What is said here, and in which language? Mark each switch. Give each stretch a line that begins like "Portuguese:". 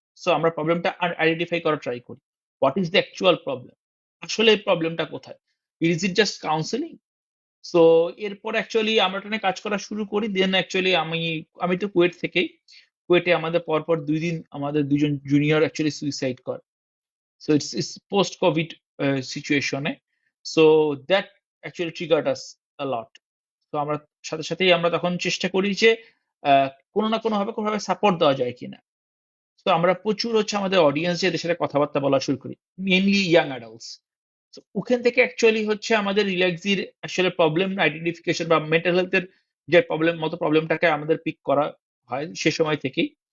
Bangla: So আমরা প্রবলেমটা identify করার ট্রাই করি।
English: What is the actual problem?
Bangla: আসলে এই প্রবলেমটা কোথায়?
English: Is it just counselling?
Bangla: So এরপর অ্যাকচুয়ালি আমরা এটা নিয়ে কাজ করা শুরু করি। দেন অ্যাকচুয়ালি আমি তো কুয়েট থেকেই। কুয়েটে আমাদের পরপর 2 দিন আমাদের 2 জন জুনিয়র অ্যাকচুয়ালি সুইসাইড করে।
English: So it's post-COVID situation. So that actually triggered us. Lot.
Bangla: তো আমরা সাথে সাথেই আমরা তখন চেষ্টা করি যে কোনো না কোনোভাবে সাপোর্ট দেওয়া যায় কিনা। তো আমরা প্রচুর হচ্ছে আমাদের অডিয়েন্স যে এদের সাথে কথাবার্তা বলা শুরু করি, মেইনলি ইয়াং অ্যাডাল্টস। তো ওখান থেকে অ্যাকচুয়ালি হচ্ছে আমাদের রিল্যাক্সির আসলে প্রবলেম আইডেন্টিফিকেশন বা মেন্টাল হেলথের যে প্রবলেমটাকে আমাদের পিক করা হয় সে সময় থেকেই।